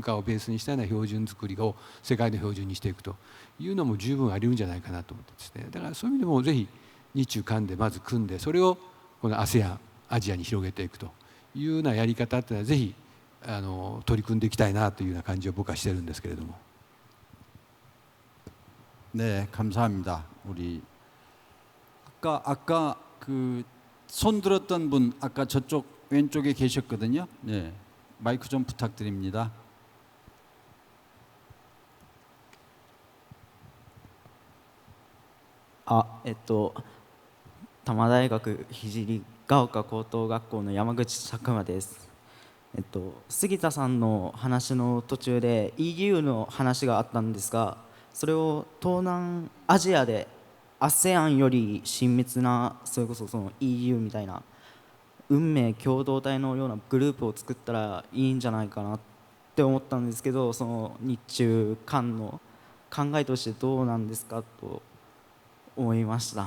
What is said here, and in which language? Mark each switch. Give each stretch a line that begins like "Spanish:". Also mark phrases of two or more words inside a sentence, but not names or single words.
Japanese: 化をベースにしたような標準作りを世界の標準にしていくというのも十分あり得るんじゃないかなと思ってですね、だからそういう意味でもぜひ日中韓でまず組んで、それをこの ASEAN アジアに広げていくというようなやり方っていうのはぜひ取り組んでいきたいなというような感じを僕はしてるんですけれども。
Korean: 네, 감사합니다. 우리 아까 그 손 들었던 분 아까 저쪽 왼쪽에 계셨거든요. 네, 마이크 좀 부탁드립니다. 아,
Japanese: 多摩大学聖ヶ丘高等学校の山口佐久間です。杉田さんの話の途中で EU の話があったんですが、それを東南アジアで ASEAN より親密な、それこそその EU みたいな運命共同体のようなグループを作ったらいいんじゃないかなって思ったんですけど、その日中韓の考えとしてどうなんですかと思いました。